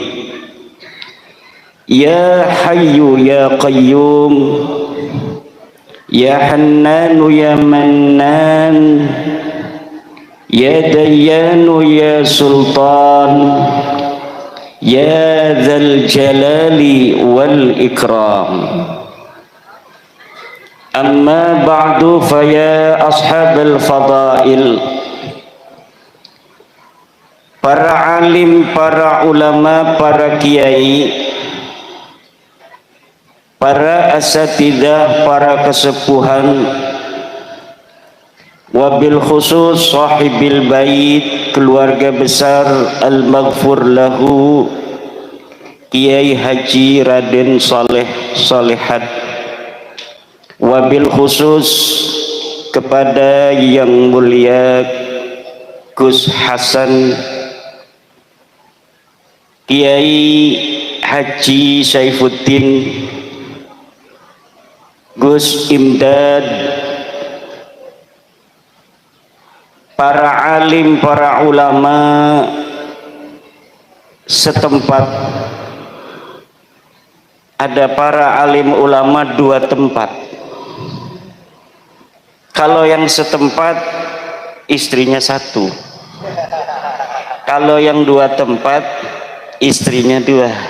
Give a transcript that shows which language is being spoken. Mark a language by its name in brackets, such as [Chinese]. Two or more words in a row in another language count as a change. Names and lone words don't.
[Arabic] يا حي يا قيوم، يا حنان يا منان، يا ديان يا سلطان، يا ذا الجلال والإكرام. أما بعد فيا أصحاب الفضائل، [Indonesian] para alim, para ulama, para kiai, para asatidah, para kesepuhan, [Arabic] وبالخصوص صاحب البيت, [Indonesian] keluarga besar [Arabic] المغفور له [Indonesian] Kiai Haji Raden Saleh Salehat, [Arabic] وبالخصوص [Indonesian] kepada yang mulia Gus Hasan, Kiai Haji Saifuddin, Gus Imdad, para alim, para ulama setempat. Ada para alim ulama dua tempat. Kalau yang setempat istrinya satu, Kalau yang 2 tempat, istrinya 2.